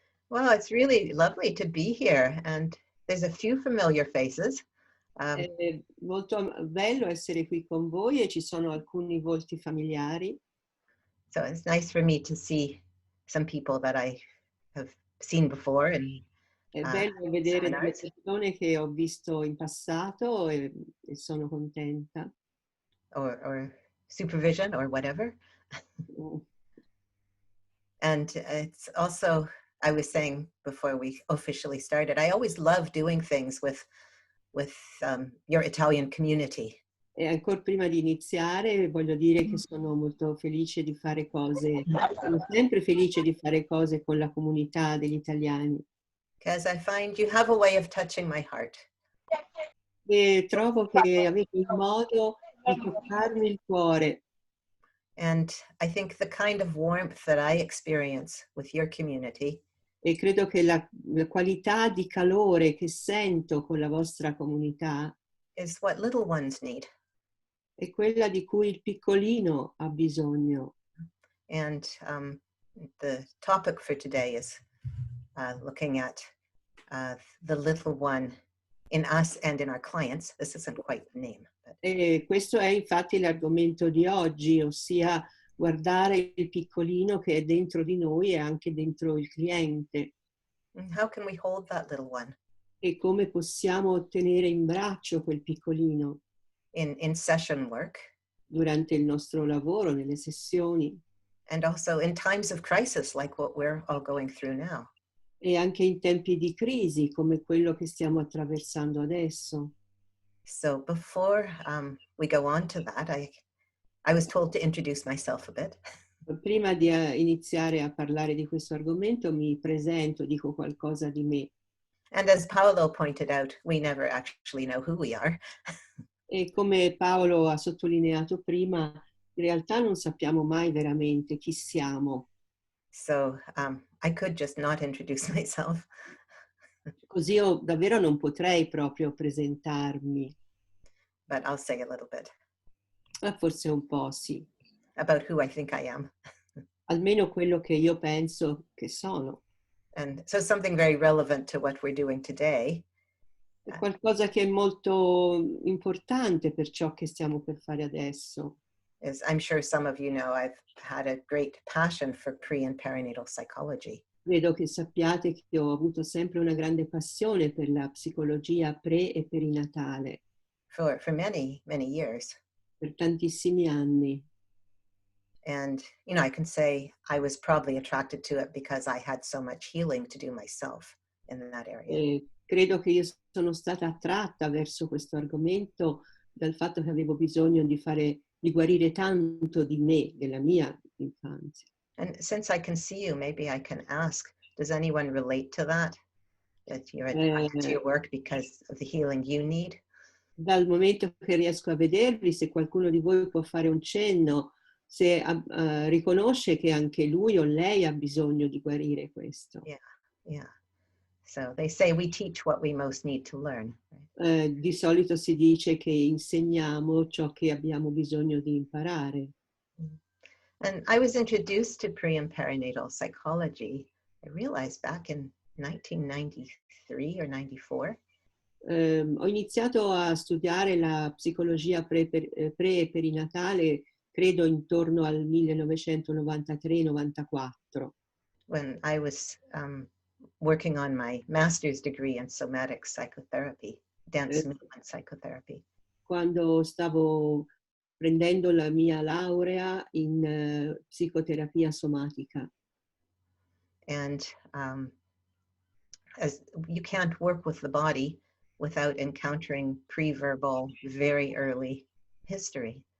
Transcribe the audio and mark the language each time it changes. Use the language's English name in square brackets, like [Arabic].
[English] Well, it's really lovely to be here, and there's a few familiar faces. [Italian] È molto bello essere qui con voi e ci sono alcuni volti familiari. [English] So it's nice for me to see some people that I have seen before in [Italian] È bello vedere delle [English] seminars. [Italian] persone che ho visto in passato e sono contenta. [English] Or supervision or whatever. And it's also, I was saying before we officially started, I always love doing things with your Italian community. [Italian] E ancora prima di iniziare voglio dire che sono molto felice di fare cose, sono sempre felice di fare cose con la comunità degli italiani. [English] Because I find you have a way of touching my heart. [Italian] E trovo che avete un modo di toccarmi il cuore. [English] And I think the kind of warmth that I experience with your community [Italian] E credo che la qualità di calore che sento con la vostra comunità [English] is what little ones need. [Italian] è quella di cui il piccolino ha bisogno. [English] And the topic for today is looking at the little one in us and in our clients. This isn't quite the name. But [Italian] E questo è infatti l'argomento di oggi, ossia guardare il piccolino che è dentro di noi e anche dentro il cliente. [English] how can we hold that little one [Italian] E come possiamo tenere in braccio quel piccolino [English] in session work [Italian] durante il nostro lavoro, nelle sessioni [English] and also in times of crisis like what we're all going through now. [Italian] e anche in tempi di crisi come quello che stiamo attraversando adesso. [English] So before we go on to that, I was told to introduce myself a bit. [Italian] Prima di iniziare a parlare di questo argomento mi presento, dico qualcosa di me. [English] And as Paolo pointed out, we never actually know who we are. [Italian] E come Paolo ha sottolineato prima, in realtà non sappiamo mai veramente chi siamo. [English] So I could just not introduce myself. [Italian] Così io davvero non potrei proprio presentarmi, [English] But I'll say a little bit [Italian] ma forse un po' sì, [English] about who I think I am. [Italian] almeno quello che io penso che sono. [English] And so something very relevant to what we're doing today [Italian] È qualcosa che è molto importante per ciò che stiamo per fare adesso. [English] is, I'm sure some of you know, I've had a great passion for pre and perinatal psychology. [Italian] Credo che sappiate che ho avuto sempre una grande passione per la psicologia pre e perinatale, [English] For many, many years. [Italian] per tantissimi anni. [English] And, you know, I can say I was probably attracted to it because I had so much healing to do myself in that area. [Italian] E credo che io sono stata attratta verso questo argomento dal fatto che avevo bisogno di guarire tanto di me, della mia infanzia. [English] And since I can see you, maybe I can ask, does anyone relate to that? That you're attracted to your work because of the healing you need? [Italian] Dal momento che riesco a vedervi, se qualcuno di voi può fare un cenno, se riconosce che anche lui o lei ha bisogno di guarire questo. [English] Yeah. So they say we teach what we most need to learn. Right? [Italian] Di solito si dice che insegniamo ciò che abbiamo bisogno di imparare. [English] And I was introduced to pre and perinatal psychology, I realized back in 1993 or 94. [Italian] Ho iniziato a studiare la psicologia pre e perinatale, credo intorno al 1993-94. [English] When I was working on my master's degree in somatic psychotherapy, dance movement psychotherapy. [Italian] Quando stavo prendendo la mia laurea in psicoterapia somatica. [English] And as you can't work with the body without encountering pre-verbal, very early history.